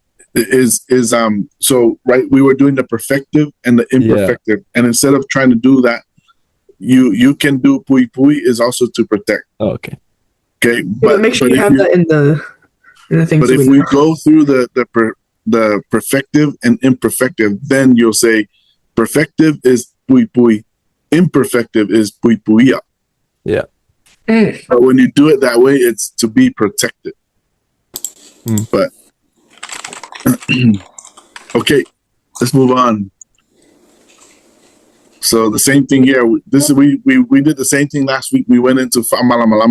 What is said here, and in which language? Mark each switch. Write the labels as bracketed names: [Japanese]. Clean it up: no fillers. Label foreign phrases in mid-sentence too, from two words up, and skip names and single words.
[English] So right, we were doing the perfective and the imperfective, and instead of trying to do that, you can do pui pui is also to protect. Oh, okay. Okay, But make sure you have that in the thing. But if we go through the perfective and imperfective, then you'll say perfective is pui pui, imperfective is pui puia. Yeah. But when you do it that way, it's to be protected. But okay, let's move on. So the same thing here. We did the same thing last week. We went into Malamalama.